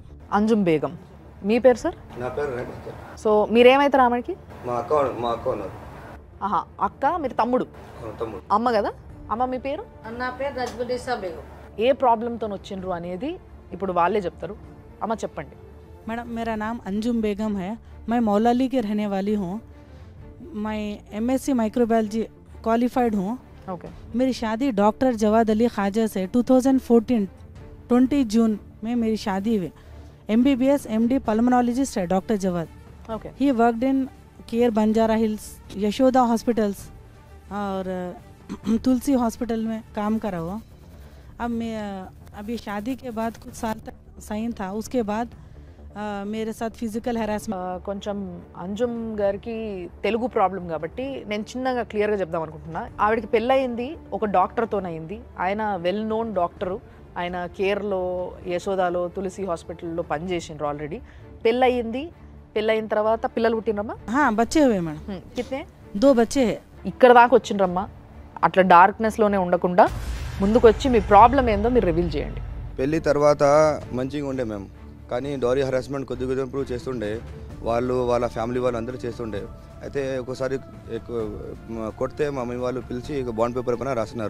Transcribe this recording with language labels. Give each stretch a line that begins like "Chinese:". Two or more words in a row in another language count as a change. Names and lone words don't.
Telugu: అంజుమ్ బేగం. మీ పేరు సార్? నా పేరు రేవంత్. సో మీరేమవుతారు ఆమెకి? మా అక్క ఉన్నారు. ఆహా, అక్క. మీరు తమ్ముడు? తమ్ముడు. అమ్మ కదా. అమ్మ మీ పేరు? నా పేరు రజ్బునిసా బేగం. ఏ ప్రాబ్లంతో వచ్చిండ్రు అనేది ఇప్పుడు వాళ్ళే చెప్తారు. అమ్మ చెప్పండి.
Hindi: मैडम, मेरा नाम अंजुम बेगम है. मैं मौलाली की रहने वाली हूँ. मैं
English: MSc microbiology qualified
Hindi: हूँ. ओके. मेरी शादी डॉक्टर जवाद अली ख्वाजा से 2014 20 जून में मेरी शादी हुई.
English: MBBS MD pulmonologist
Hindi: है डॉक्टर जवाद. ओके.
English: He worked in Care Banjara Hills, Yashoda Hospitals,
Hindi: और तुलसी हॉस्पिटल में काम करा वो। अब मैं अभी शादी के बाद कुछ साल तक सही था, उसके बाद मेरे साथ
English: physical harassment.
Telugu: కొంచెం అంజుమ్ గారికి తెలుగు ప్రాబ్లం కాబట్టి నేను చిన్నగా క్లియర్గా చెప్దాం అనుకుంటున్నా. ఆవిడకి పెళ్ళయింది ఒక డాక్టర్తోనయింది. ఆయన
English: well known doctor.
Telugu: ఆయన కేర్లో, యశోదాలో, తులసి హాస్పిటల్లో పనిచేసిండ్రు ఆల్రెడీ. పెళ్ళయింది. పెళ్ళయిన తర్వాత పిల్లలు పుట్టినరమ్మా?
Hindi: हाँ बच्चे हुए मैडम, కిత్నే? 2 बच्चे है।
Telugu: ఇక్కడ దాకా వచ్చిండ్రమ్మా. అట్లా డార్క్నెస్లోనే ఉండకుండా ముందుకు వచ్చి మీ ప్రాబ్లం ఏందో మీరు రివీల్ చేయండి. పెళ్ళి తర్వాత మంచిగా ఉండే మేము, కానీ
English: dowry harassment
Telugu: కొద్ది కొద్దిగా ఇంప్రూవ్ చేస్తుండే. వాళ్ళు వాళ్ళ ఫ్యామిలీ వాళ్ళు అందరూ చేస్తుండే. అయితే ఒకసారి కొడితే మా మమ్మీ వాళ్ళు పిలిచి
English: bond paper
Telugu: పైన రాసినారు.